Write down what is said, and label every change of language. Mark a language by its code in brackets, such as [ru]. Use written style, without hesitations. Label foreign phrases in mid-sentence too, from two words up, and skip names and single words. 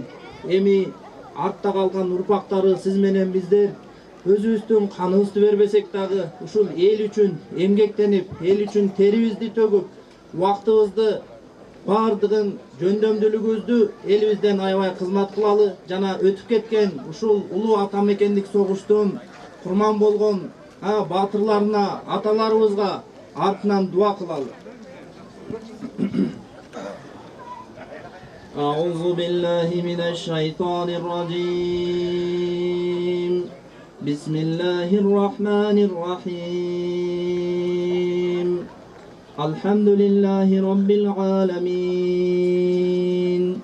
[ky] Эми артта калган урпактары сиз менен биздер өзүбүздүн каныбызды бербесек дагы ушул эл үчүн эмгектенип, эл үчүн терибизди төгүп, убактыбызды бардыгын жөндөмдүүлүгүбүздү элибизден аябай кызмат кылалы жана өтүп кеткен ушул улуу атамекендик согуштун курман болгон баатырларына, аталарыбызга артынан дуа кылалы. [ar] أعوذ بالله من الشيطان الرجيم. بسم الله الرحمن الرحيم. الحمد لله رب العالمين.